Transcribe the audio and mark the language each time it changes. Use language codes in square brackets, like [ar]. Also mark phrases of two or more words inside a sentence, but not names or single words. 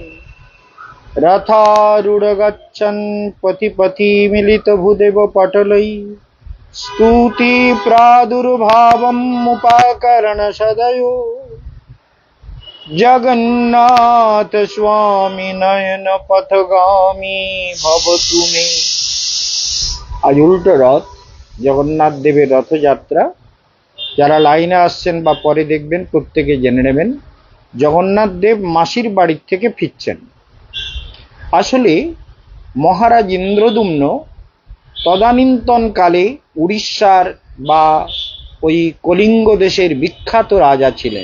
[sa] रथारूढगच्छन् पथि मिलितभूदेव पटलै स्तुति प्रादुर्भावम् उपाकरणसदयो जगन्नाथ स्वामी नयन पथगामी भवतु मे। [bn] আজ উল্টো রথ জগন্নাথ দেবের রথযাত্রা যারা লাইনে আসছেন বা পরে দেখবেন প্রত্যেকে জেনে নেবেন জগন্নাথ দেব মাসির বাড়ি থেকে ফিরছেন। আসলে মহারাজ ইন্দ্রদুম্ন তদানীন্তন কালে উড়িষ্যার বা ওই কলিঙ্গ দেশের বিখ্যাত রাজা ছিলেন।